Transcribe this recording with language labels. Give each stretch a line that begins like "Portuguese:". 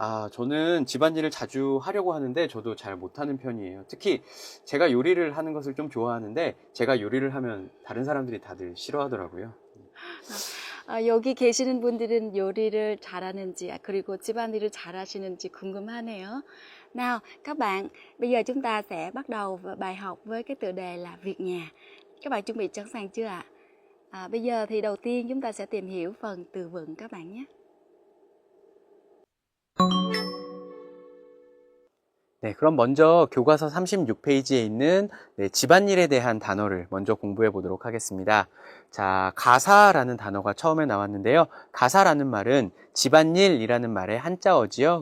Korean: 저는 집안일을 자주 하려고 하는데 저도 잘 못하는 편이에요. 특히 제가 요리를 하는 것을 좀 좋아하는데 제가 요리를 하면 다른 사람들이 다들 싫어하더라고요. 여기 계시는 분들은 요리를 잘하는지 그리고 집안일을 잘하시는지 궁금하네요.
Vietnamese: Nào, các bạn, bây giờ chúng ta sẽ bắt đầu bài học với cái tựa đề là việc nhà. Các bạn chuẩn bị sẵn sàng chưa ạ? Bây giờ thì đầu tiên chúng ta sẽ tìm hiểu phần từ vựng các bạn nhé.
Korean: 네, 그럼 먼저 교과서 36페이지에 있는 집안일에 대한 단어를 먼저 공부해 보도록 하겠습니다. 자, 가사라는 단어가 처음에 나왔는데요. 가사라는 말은 집안일이라는 말의 한자어지요.